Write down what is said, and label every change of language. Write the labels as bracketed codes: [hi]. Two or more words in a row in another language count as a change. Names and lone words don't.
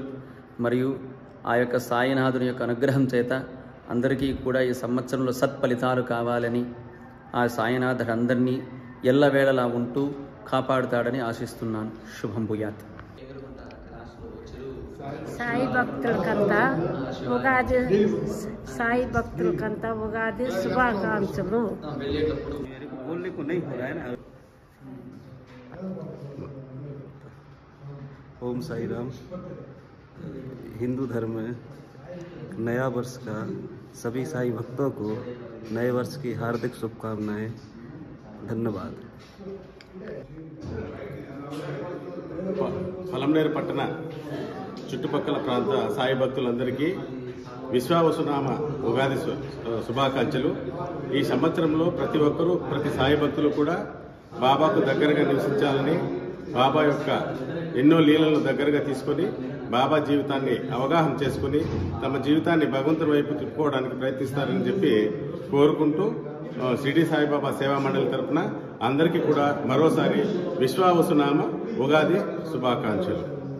[te] మరియు ఆ యొక్క సాయినాథుని యొక్క అనుగ్రహం చేత అందరికీ కూడా ఈ సంవత్సరంలో సత్ఫలితాలు కావాలని ఆ సాయినాథుడు అందరినీ ఎల్లవేళలా ఉంటూ కాపాడుతాడని ఆశిస్తున్నాను. [sa] शुभं भूयात्. [te] సాయి భక్తులకంతా ఉగాది శుభాకాంక్షలు. [hi] ओम साई राम। हिंदू धर्म में नया वर्ष का सभी साई भक्तों को नए वर्ष की हार्दिक शुभकामनाएं। धन्यवाद। [te] పలంనేరు పట్టణ చుట్టుపక్కల ప్రాంత సాయి భక్తులందరికీ విశ్వావసునామ ఉగాది శుభాకాంక్షలు. ఈ సంవత్సరంలో ప్రతి ఒక్కరూ ప్రతి సాయి భక్తులు కూడా బాబాకు దగ్గరగా నివసించాలని, బాబా యొక్క ఎన్నో లీలలను దగ్గరగా తీసుకొని బాబా జీవితాన్ని అవగాహన చేసుకుని తమ జీవితాన్ని భగవంతుని వైపు తిప్పుకోవడానికి ప్రయత్నిస్తారని చెప్పి కోరుకుంటూ షిరిడి సాయిబాబా సేవా మండలి తరఫున అందరికీ కూడా మరోసారి విశ్వావసునామ ఉగాది శుభాకాంక్షలు.